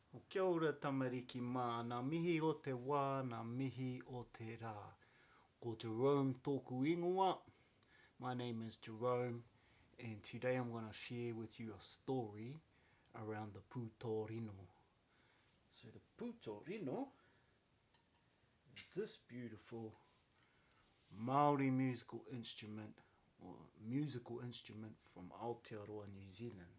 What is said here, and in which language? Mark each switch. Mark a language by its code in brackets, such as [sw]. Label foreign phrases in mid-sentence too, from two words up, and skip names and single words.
[mi] Kia ora tamariki mā, nā mihi o te wā, nā mihi o te rā. Ko Jerome tōku ingoa. [en] My name is Jerome, and today I'm going to share with you a story around the Putorino. So the Putorino is this beautiful Māori musical instrument, or musical instrument from Aotearoa, New Zealand.